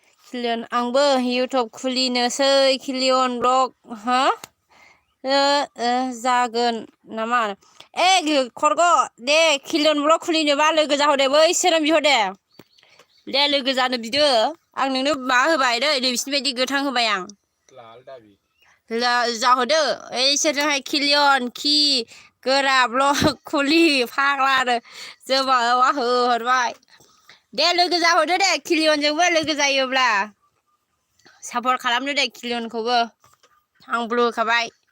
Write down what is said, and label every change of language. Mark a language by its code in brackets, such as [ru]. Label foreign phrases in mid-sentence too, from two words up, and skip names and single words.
[brx] Kilian आंबो YouTube खुलिनोसै Kilian blog ha जागोन नामा खरग दे Kilian blog खुलिनोबा लोगो जाहरदे बैसोरनो बिहरदे दे लोगो जानो बिदो आं नोंनो मा होबाय दै बिसिनि बायदि गोथां होबाय आं जाहरदो इसोरजोंहाय Kilian खि गोरा ब्लग खुलि फाग्ला आरो जोबा होहरबाय दे लोगो जाहरदो दे Kilianजोंबो लोगो जायोब्ला सापर्ट खालामदो दे Kilianखौबो आं ब्लु होखाबाय